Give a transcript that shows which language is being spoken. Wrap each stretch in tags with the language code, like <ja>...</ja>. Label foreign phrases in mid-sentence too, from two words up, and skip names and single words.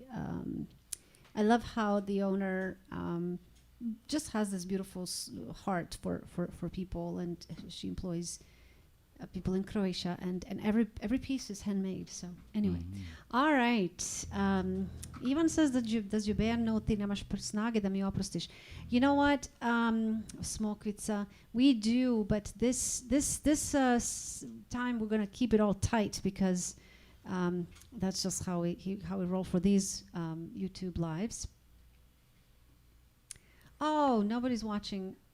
<en>I love how the owner just has this beautiful heart for people, and she employs people in Croatia, and every piece is handmade. So anyway, all right. Ivan says that does your band know</en> <hr>ti nemaš snage da mi oprostiš?</hr> <en>You know what, Smokvica, we do, but this time we're gonna keep it all tight because that's just how we roll for these YouTube lives. Oh, nobody's watching.</en>